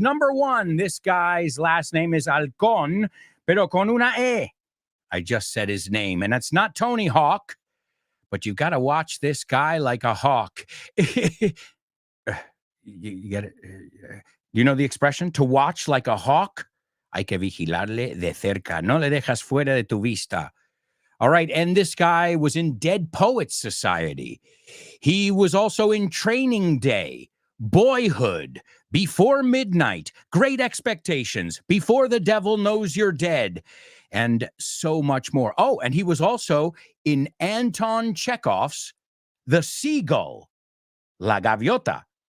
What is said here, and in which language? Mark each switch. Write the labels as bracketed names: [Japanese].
[English] Number one, this guy's last name is Alcon, [Spanish] pero con una E. [English] I just said his name, and it's not Tony Hawk, but you've got to watch this guy like a hawk. You get it? You know the expression, to watch like a hawk? [Spanish] Hay que vigilarle de cerca. No le dejas fuera de tu vista. [English] All right, and this guy was in Dead Poets Society. He was also in Training Day, Boyhood, Before Midnight, Great Expectations, Before the Devil Knows You're Dead, and so much more. Oh, and he was also in Anton Chekhov's The Seagull, La Gaviota.